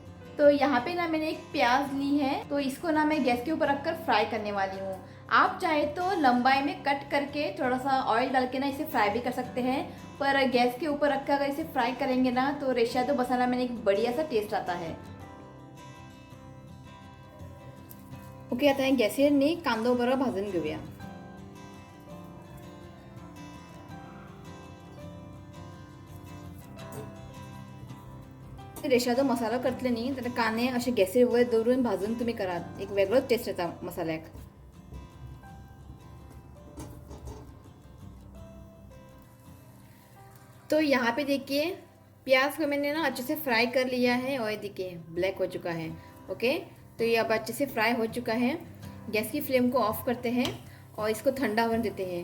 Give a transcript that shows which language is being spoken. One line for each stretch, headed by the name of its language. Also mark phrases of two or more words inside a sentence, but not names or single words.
Hindi: तो यहाँ पे ना मैंने 1 प्याज ली है. तो इसको ना मैं गैस के ऊपर रखकर फ्राई करने वाली हूँ. आप चाहे तो लंबाई में कट करके थोड़ा सा ऑयल डाल के ना इसे फ्राई भी कर सकते हैं. पर गैस के ऊपर रखकर अगर इसे फ्राई करेंगे ना तो रेशादो मसाला में एक बढ़िया सा टेस्ट आता है.
Marathi: ओके, आता है गॅसने कांदा बरोबर भाजून घेऊया.
Konkani: रेशादो मसाला करतले न्ही तर कांदे असे गॅसीवर दवरून भाजून तुम्ही करा. एक वेगळोच टेस्ट येता मसाल्याक.
Hindi: तो यहाँ पे देखिए प्याज को मैंने ना अच्छे से फ्राई कर लिया है और देखिए ब्लैक हो चुका है. ओके, तो ये अब अच्छे से फ्राई हो चुका है. गैस की फ्लेम को ऑफ करते हैं और इसको ठंडा होने देते हैं.